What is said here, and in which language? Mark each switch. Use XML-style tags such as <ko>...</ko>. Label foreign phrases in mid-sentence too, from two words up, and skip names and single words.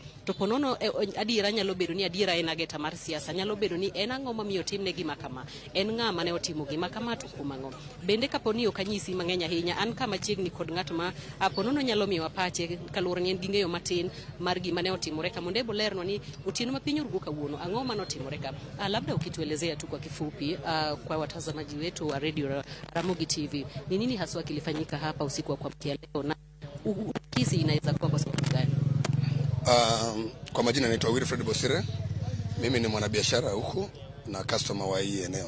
<luo>To ponono adiera nyalo bedo ni adiera en ageta mar siasa, nyalo bedo ni en ang'o mamiyo timne gima kama, en ng'a mane otimo gima kama to kuom ang'o. Bende kaponi ok anyisi mang'eny ahinya, an kama chiegni kod ng'at ma ponono nyalo miyo pache kaluwore ni en gi ng'eyo matin mar gima ne otimore ka mondo ebolerno ni otieno ma piny rugo kawuono ang'o mane otimore ka.</luo> <sw>Labda ukituelezea tu kwa kifupi kwa watazamaji wetu wa Radio Ramogi TV, ni nini haswa kilifanyika hapa usiku wa kuamkia leo na kisi inaweza kuwa kwa sababu gani? Kwa majina naitwa Wilfred Bosire. Mimi ni mwanabiashara huku na customer wa hii eneo.</sw>